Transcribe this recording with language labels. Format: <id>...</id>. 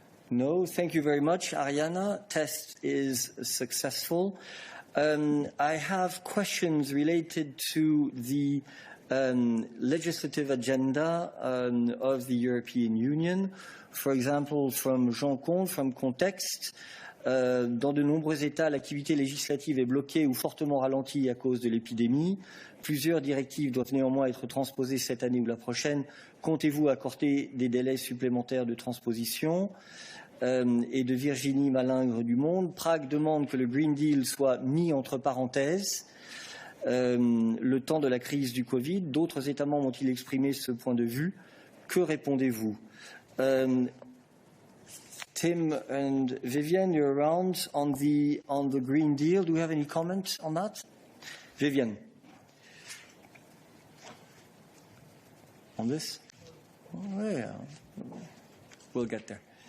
<en>No, thank you very much, Ariana. Test is successful. I have questions related to the legislative agenda of the European Union. For example, from Jean Comte, from Context.</en> <fr>Dans de nombreux États, l'activité législative est bloquée ou fortement ralentie à cause de l'épidémie. Plusieurs directives doivent néanmoins être transposées cette année ou la prochaine. Comptez-vous accorder des délais supplémentaires de transposition? Et de Virginie Malingre du Monde, Prague demande que le Green Deal soit mis entre parenthèses le temps de la crise du Covid. D'autres États membres ont-ils exprimé ce point de vue? Que répondez-vous?</fr> <en>Tim and Vivian, you're around on the Green Deal. Do you have any comment on that? Vivian. On this? Oh, yeah. We'll get there.</en>